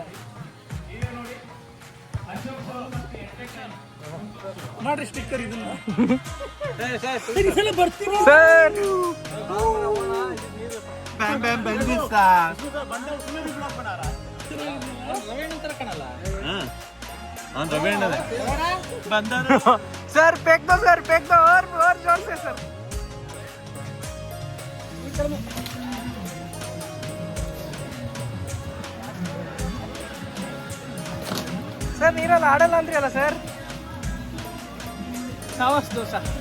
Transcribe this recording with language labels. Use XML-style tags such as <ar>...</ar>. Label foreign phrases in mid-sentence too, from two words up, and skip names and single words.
<kn>ಮಾಡ್ರಿ ಸ್ಟಿಕ್ಕರ್ ಇದನ್ನ. ಈ ಸಲ ಬರ್ತೀನಿ ಸರ್.</kn> <hi>सर फेंक दो और जोर से सर.</hi> <kn>ಸರ್ ನೀರಲ್ಲಿ ಆಡಲ್ಲ ಅಂದ್ರಿ ಅಲ್ಲ ಸರ್? ಸಾವಸ್ ದೋಸೆ.</kn>